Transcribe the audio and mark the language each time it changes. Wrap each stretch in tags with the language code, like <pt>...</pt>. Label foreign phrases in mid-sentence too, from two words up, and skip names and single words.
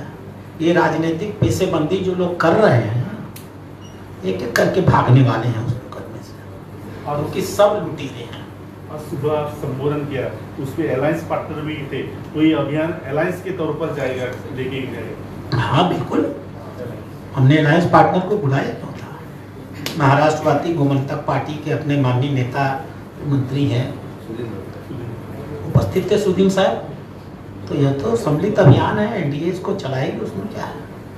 <hi>ये राजनीतिक पैसेबंदी जो लोग कर रहे हैं, एक एक करके भागने वाले हैं उस मुकदमे से, और उनकी सब लूटी रहे हैं। आज सुबह संबोधन किया, उसमें</hi> <en>alliance partner</en> <hi>भी थे, तो ये अभियान अलायंस के तौर पर जाएगा, लेके जाएगा? हाँ बिल्कुल, हमने</hi> <en>alliance partner</en> <hi>को बुलाया क्यों था। महाराष्ट्रवादी गोमंतक पार्टी के अपने माननीय नेता मंत्री हैं, उपस्थित थे सुदीन साहब। तो यह तो सम्मिलित अभियान है, एनडीए इसको चलाएगी, उसमें क्या है।</hi>